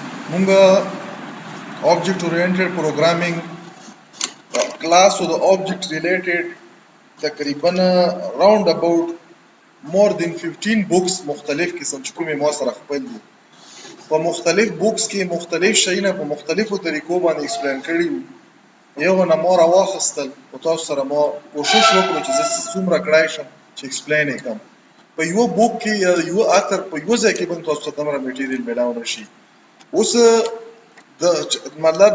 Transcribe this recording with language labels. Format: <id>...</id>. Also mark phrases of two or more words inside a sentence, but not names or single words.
<ps>مونږ</ps> <en>object oriented programming class</en> <ps>او د</ps> <en>object related</en> <ps>تقریبا</ps> <en>round about more than 15 books</en> <ps>مختلف قسم چې کومې ما سره خپل دي په مختلف بوکس کې مختلف شیونه په مختلفو طریقو باندې ایکسپلین کړي یو نه مور واخستل او تاسو سره ما کوشش وکړو چې زه څومره کړای شم چې ایکسپلین وکړم په یو بوک کې یا یو اتر په یو ځای کې باندې تاسو ته دومره میټیریل ملاو نشي اوس د مطلب</ps>